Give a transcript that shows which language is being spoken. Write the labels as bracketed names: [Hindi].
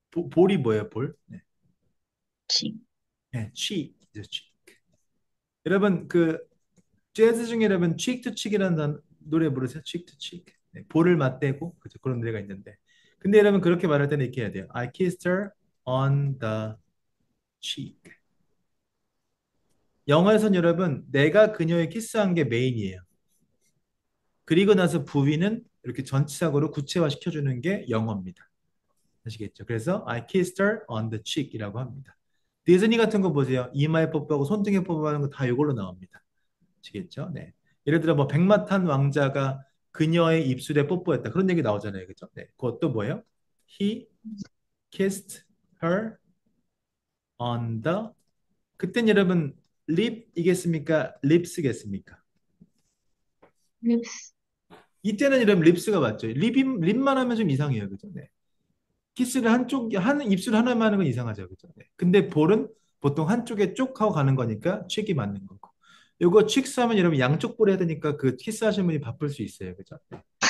[Korean] 볼이 뭐예요, 볼? 네. [English] cheek. [Korean] 네, cheek이죠, cheek. 여러분 그 재즈 중에 여러분 cheek to cheek이라는 노래 부르세요. cheek to cheek. 네, 볼을 맞대고 그죠? 그런 노래가 있는데. 근데 여러분 그렇게 말할 때는 이렇게 해야 돼요. [English] I kissed her on the cheek. [Korean] 영어에선 여러분 내가 그녀의 키스한 게 메인이에요. 그리고 나서 부위는 이렇게 전치사고로 구체화 시켜주는 게 영어입니다. 아시겠죠? 그래서 [English] I kissed her on the cheek이라고 [Korean] 합니다. 디즈니 같은 거 보세요. 이마에 뽀뽀하고 손등에 뽀뽀하는 거 다 이걸로 나옵니다. 아시겠죠? 네. 예를 들어 뭐 백마탄 왕자가 그녀의 입술에 뽀뽀했다. 그런 얘기 나오잖아요. 그죠? 네. 그것도 뭐예요? [English] He kissed her on the [Korean] 그땐 여러분 립이겠습니까? 립스겠습니까? [English] lips. [Korean] 이때는 여러분 립스가 맞죠. 립만 하면 좀 이상해요. 그죠? 네. 키스를 한 입술 하나만 하는 건 이상하죠. 그죠? 네. 근데 볼은 보통 한쪽에 쪽 하고 가는 거니까 칙이 맞는 거고. 요거 칙스 하면 여러분 양쪽 볼 해야 되니까 그 키스 하시는 분이 바쁠 수 있어요. 그죠? 네.